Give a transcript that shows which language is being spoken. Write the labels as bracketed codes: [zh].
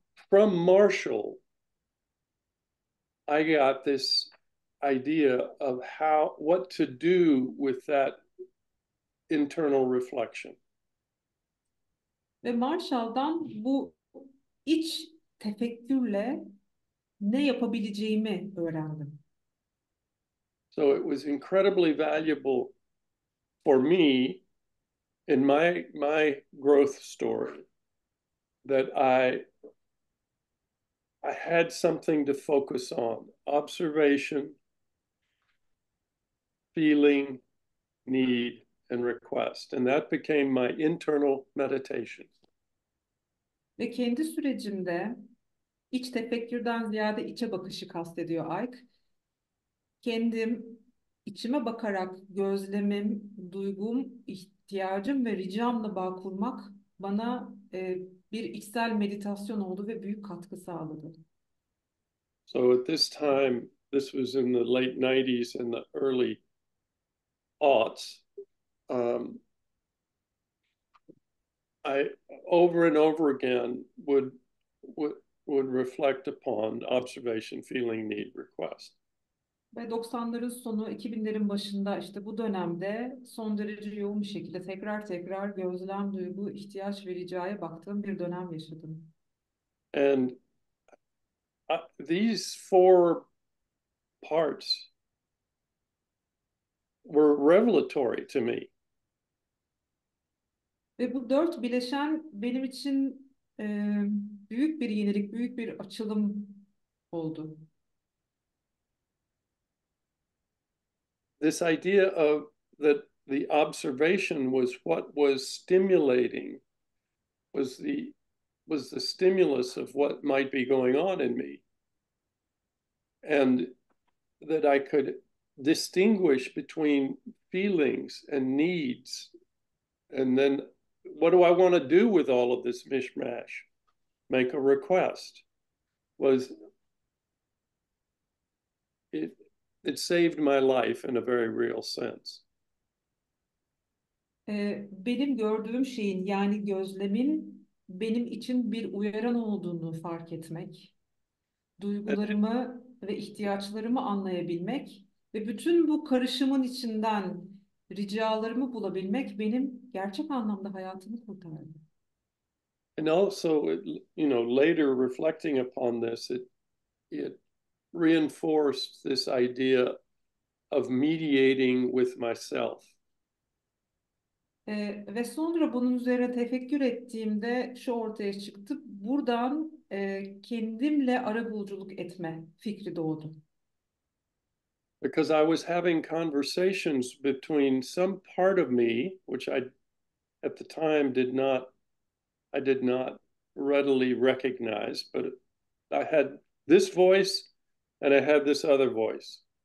[en] From Marshall, I got this idea of what to do with that internal reflection. [tr] Ve Marshall'dan bu iç tefekkürle ne yapabileceğimi öğrendim. [en] So it was incredibly valuable for me in my growth story that I had something to focus on: observation, feeling, need, and request. And that became my internal meditation. [tr] Ve kendi sürecimde iç tefekkürden ziyade içe bakışı kastediyor Ike. Kendim içime bakarak gözlemim, duygum, ihtiyacım ve ricamla bağ kurmak bana bir içsel meditasyon oldu ve büyük katkı sağladı. [en] So at this this was in the late 90s and the early aughts. I over and over again would reflect upon observation, feeling, need, request. [tr] Ve 90'ların sonu, 2000'lerin başında işte bu dönemde son derece yoğun bir şekilde tekrar tekrar gözlem, duygu, ihtiyaç ve ricaya baktığım bir dönem yaşadım. [en] And these four parts were revelatory to me. [tr] Ve bu 4 bileşen benim için büyük bir yenilik, büyük bir açılım oldu. [en] This idea of that the observation was what was stimulating, was the stimulus of what might be going on in me, and that I could distinguish between feelings and needs, and then what do I want to do with all of this mishmash? Make a request. It saved my life in a very real sense. [tr] Benim gördüğüm şeyin, yani gözlemin benim için bir uyaran olduğunu fark etmek, duygularımı ve ihtiyaçlarımı anlayabilmek ve bütün bu karışımın içinden ricalarımı bulabilmek benim gerçek anlamda hayatımı kurtardı. [en] And also, later reflecting upon this, it reinforced this idea of mediating with myself. [tr] Ve sonra bunun üzerine tefekkür ettiğimde şu ortaya çıktı. Buradan kendimle arabuluculuk etme fikri doğdu. [en] Because I was having conversations between some part of me, which I at the time did not readily recognize, but I had this voice and I had this other voice.